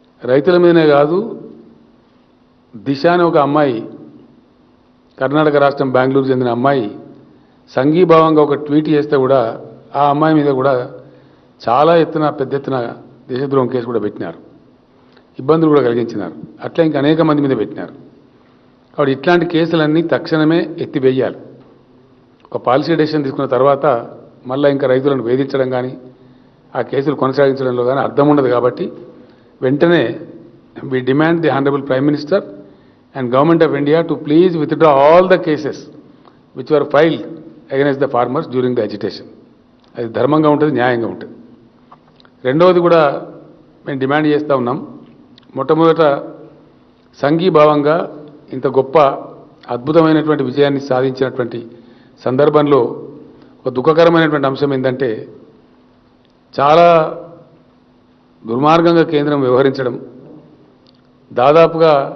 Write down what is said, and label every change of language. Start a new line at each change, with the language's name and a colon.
Telugu: రైతుల మీదనే కాదు, దిశ అనే ఒక అమ్మాయి, కర్ణాటక రాష్ట్రం బెంగళూరు చెందిన అమ్మాయి సంఘీభావంగా ఒక ట్వీట్ చేస్తే కూడా ఆ అమ్మాయి మీద కూడా చాలా పెద్ద ఎత్తున దేశద్రోహం కేసు కూడా పెట్టినారు, ఇబ్బందులు కూడా కలిగించినారు. అట్లా ఇంకా అనేక మంది మీద పెట్టినారు. కాబట్టి ఇట్లాంటి కేసులన్నీ తక్షణమే ఎత్తివేయాలి. ఒక పాలసీ డెసిషన్ తీసుకున్న తర్వాత మళ్ళీ ఇంకా రైతులను వేధించడం కానీ ఆ కేసులు కొనసాగించడంలో కానీ అర్థం ఉండదు. కాబట్టి వెంటనే
English: we demand the Honorable Prime Minister and Government of India to please withdraw all the cases which were filed against the farmers during the agitation.
Telugu: అది ధర్మంగా ఉంటుంది, న్యాయంగా ఉంటుంది. రెండవది కూడా మేము డిమాండ్ చేస్తూ ఉన్నాం, మొట్టమొదట సంఘీభావంగా ఇంత గొప్ప అద్భుతమైనటువంటి విజయాన్ని సాధించినటువంటి సందర్భంలో ఒక దుఃఖకరమైనటువంటి అంశం ఏంటంటే చాలా దుర్మార్గంగా కేంద్రం వ్యవహరించడం, దాదాపుగా